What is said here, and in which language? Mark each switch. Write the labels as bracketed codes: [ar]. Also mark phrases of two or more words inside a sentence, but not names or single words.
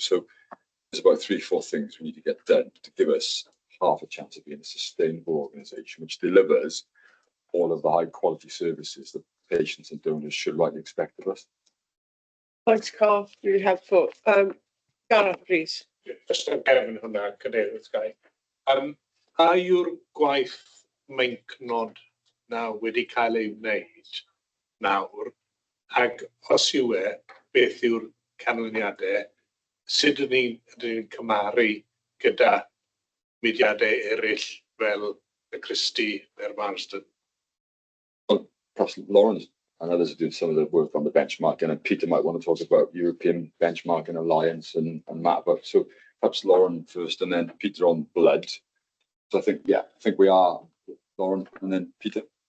[en] So there's about 3 or 4 things we need to get done to give us half a chance of being a sustainable organisation which delivers all of the high quality services that patients and donors should rightly expect of us. Thanks, Carl. Really helpful. Gareth, please. [cy] Just yn gefn hwnna, cadeirydd Gai. A yw'r gwaith meincnod na wedi cael ei wneud nawr, ac os yw e, beth yw'r canlyniadau, sut ydyn ni'n cymaru gyda mudiadau eraill fel y Christie neu'r Marsden? [en] Well, perhaps Lawrence and others are doing some of the work on the benchmarking, and Peter might want to talk about European Benchmarking Alliance and Matt about. So perhaps Lauren first, and then Peter on blood. So I think we are Lauren, and then Peter.